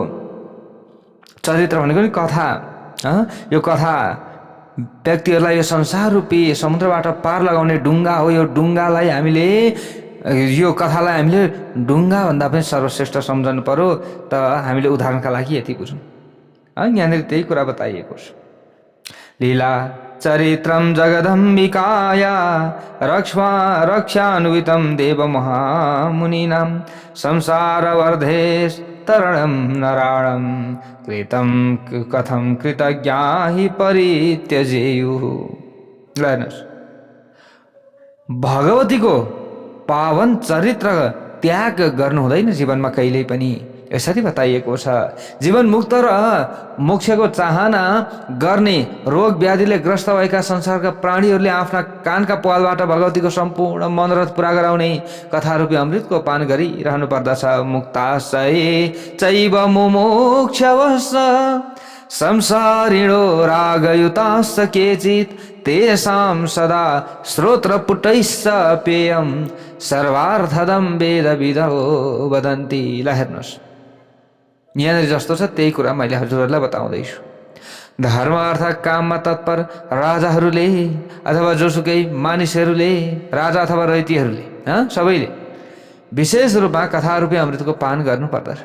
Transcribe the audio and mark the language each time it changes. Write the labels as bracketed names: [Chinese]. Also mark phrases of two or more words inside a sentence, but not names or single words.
[Nepali] चरित्र भनेको नि कथा, यो कथा व्यक्तिहरूलाई यो संसार रूपी समुद्रबाट पार लगाउने डुङ्गा हो। यो डुङ्गालाई हामीले, यो कथालाई हामीले डुङ्गा भन्दा पनि सर्वश्रेष्ठ सम्झनु पर्यो। त हामीले उदाहरणका लागि यति बुझौँ। यहाँनिर त्यही कुरा बताइएको छ। [Sanskrit] लीला चरित्रम जगदम्बिकाया रक्षान्वितं देव महामुनीनां संसारवर्धेश तरणं नराणं कृतं कथं कृतज्ञा हि परित्यजेयुः। [Nepali] हेर्नुहोस्, भगवतीको पावन चरित्र त्याग गर्नु हुँदैन जीवनमा कहिल्यै पनि, यसरी बताइएको छ। जीवन मुक्त र मोक्षको चाहना गर्ने रोग व्याधिले ग्रस्त भएका संसारका प्राणीहरूले आफ्ना कानका पालबाट भगवतीको सम्पूर्ण मनोरथ पुरा गराउने कथारूपी अमृतको पान गरिरहनु पर्दछ। [Sanskrit] मुक्ताशये चैव मुमुक्षवश्च संसारिणो रागयुताश्च केचित् तेषां सदा श्रोत्रपुटैश्च पेयं सर्वार्थदं वेदविदो वदन्ति। [Nepali] ल हेर्नुहोस्, यहाँनिर जस्तो छ त्यही कुरा मैले हजुरहरूलाई बताउँदैछु। धर्म अर्थ काममा तत्पर राजाहरूले अथवा जोसुकै मानिसहरूले, राजा अथवा रैतीहरूले, सबैले विशेष रूपमा कथारूपी अमृतको पान गर्नुपर्दछ।